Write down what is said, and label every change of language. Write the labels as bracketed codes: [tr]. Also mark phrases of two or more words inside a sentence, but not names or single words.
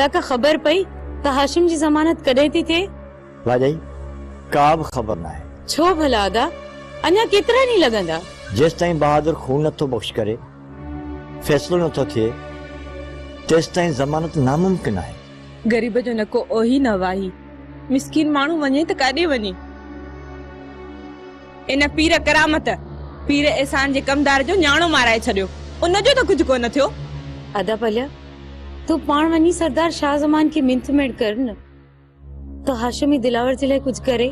[sd] का खबर पई त हाशिम जी जमानत कॾहिं थी थिए? भाई का बि खबर ना है। छो भला अदा अञा केतिरा ॾींहं लॻंदा? जेस ताईं बहादुर खून नथो बख्श करे, फैसलो नथो थिए, तेस ताईं जमानत नामुमकिन है। गरीब जो नको ओही न वाही। मिस्किन माण्हू वञे त काॾे वञे? इन पीर करामत पीर एहसान जे कमदार जो न्याणो माराए छॾियो, उनजो त कुझु कोन थियो। अदा पलिया तू पाण वञी सरदार शाहजमान की मिंथ मेड़ कर न तो हाशिम ई दिलावर जे लाइ कुछ करे।